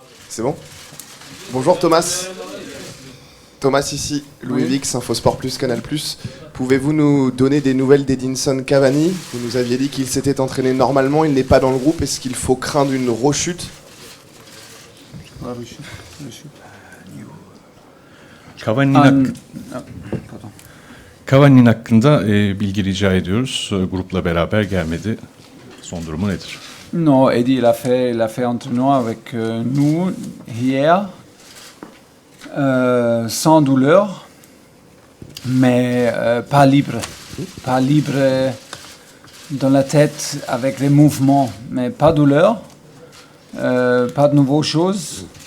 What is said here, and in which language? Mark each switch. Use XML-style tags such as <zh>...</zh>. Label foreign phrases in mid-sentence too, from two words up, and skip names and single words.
<fr>C'est bon? Bonjour Thomas. Thomas ici, Louis Vix, Infosport Plus, Canal Plus. Pouvez-vous nous donner des nouvelles d'Edinson Cavani? Vous nous aviez dit qu'il s'était entraîné normalement, il n'est pas dans le groupe. Est-ce qu'il faut craindre une rechute?</fr> <tr>Cavani'nin hakkında bilgi rica ediyoruz. Grupla beraber gelmedi. Son durumu nedir?</tr> <fr>Non, Eddie, il a fait entraînement avec nous hier, sans douleur, mais pas libre. Pas libre dans la tête avec les mouvements, mais pas douleur, pas de nouvelles choses.</fr>